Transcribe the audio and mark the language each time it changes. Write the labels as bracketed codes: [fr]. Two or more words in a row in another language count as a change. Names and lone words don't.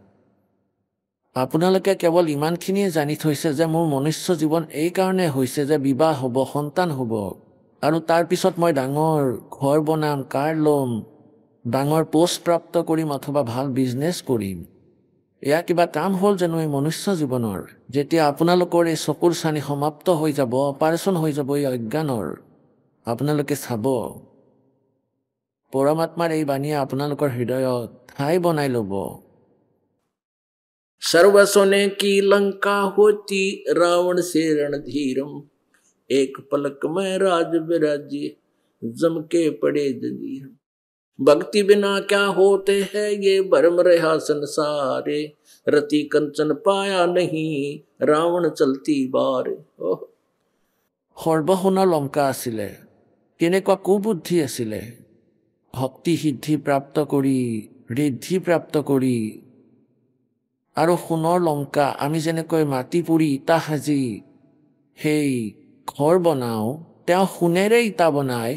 [as] আপোনালোকে কেৱল ইমানখিনিয়ে জানি থৈছে যে মোৰ মনুষ্য জীৱন এই কাৰণে হৈছে যে বিবাহ হ'ব, সন্তান হ'ব, আৰু তাৰপিছত মই ডাঙৰ ঘৰ বনাম, কাৰ ল'ম, ডাঙৰ পোষ্ট প্ৰাপ্ত কৰিম অথবা ভাল বিজনেছ কৰিম। এয়া কিবা কাম হ'ল জানো এই মনুষ্য জীৱনৰ? যেতিয়া আপোনালোকৰ এই চকুৰ চানি সমাপ্ত হৈ যাব, অপাৰেশ্যন হৈ যাব এই অজ্ঞানৰ, আপোনালোকে চাব পৰমাত্মাৰ এই বাণীয়ে আপোনালোকৰ হৃদয়ত ঠাই বনাই ল'ব। [hi] सर्व सोने की लंका होती रावण से रणधीरम, एक पलक में राज विराजे जम के पड़े जंजीर। भक्ति बिना क्या होते हैं ये भरम रहा संसारे, रति कंचन पाया नहीं रावण चलती बार। [as] সৰ্বসোণৰ লংকা আছিলে, কেনেকুৱা কুবুদ্ধি আছিলে। ভক্তি সিদ্ধি প্ৰাপ্ত কৰি, ঋদ্ধি প্ৰাপ্ত কৰি, আৰু সোণৰ লংকা আমি যেনেকৈ মাটি পুৰি ইটা সাজি সেই ঘৰ বনাওঁ, তেওঁ সোণেৰে ইটা বনায়।